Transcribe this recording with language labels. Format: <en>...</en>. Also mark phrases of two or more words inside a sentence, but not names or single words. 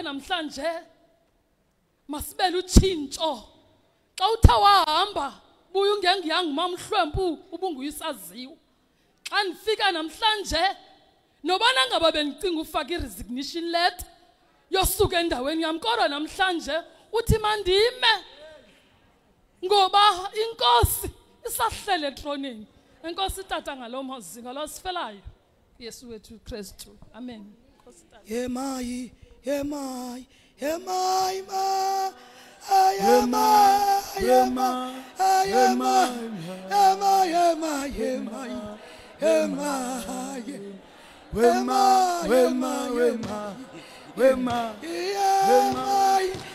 <xh>namhlanje masibele utshintsho xa uthe wahamba buya ungengiyanga mamhlwempu ubunguyisaziwa xa ndifika namhlanje nobana ngaba bendicinga ufaka i-</xh> <en>resignation letter</en> <xh>yosuka endaweni yam kodwa namhlanje uthi mandime ngoba inkosi isahlele etroneni. Enkosi tata ngalo mazinga losifelayo Yesu wethu Kristu. Amen. Yemai, yemai, yemai, ma. Yemai, yemai, yemai, yemai, yemai, yemai, yemai, yemai, yemai, yemai, yemai,</xh>